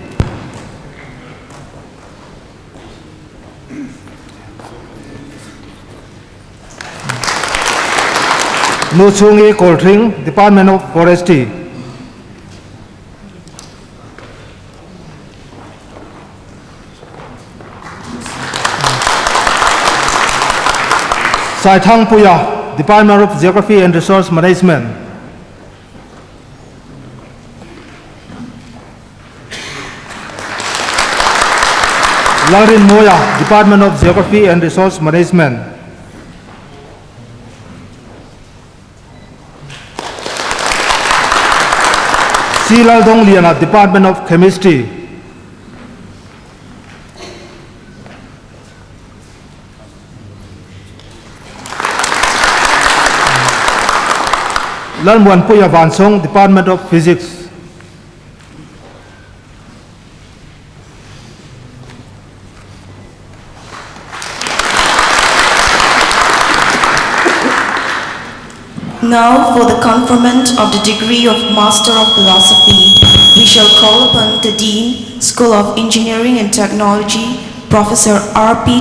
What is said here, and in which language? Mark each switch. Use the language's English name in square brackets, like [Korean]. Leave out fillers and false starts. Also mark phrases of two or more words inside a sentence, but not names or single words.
[English] Nu Chung E Koltring, Department of Forestry. Sai Thang Puya, Department of Geography and Resource Management. Larin Moya, Department of Geography and Resource Management. Silal Dong Liana, Department of Chemistry. Lalmuan Puya Vansong, Department of Physics. Now, for the conferment of the degree of Master of Philosophy, we shall call upon the Dean, School of Engineering and Technology, Professor R.P.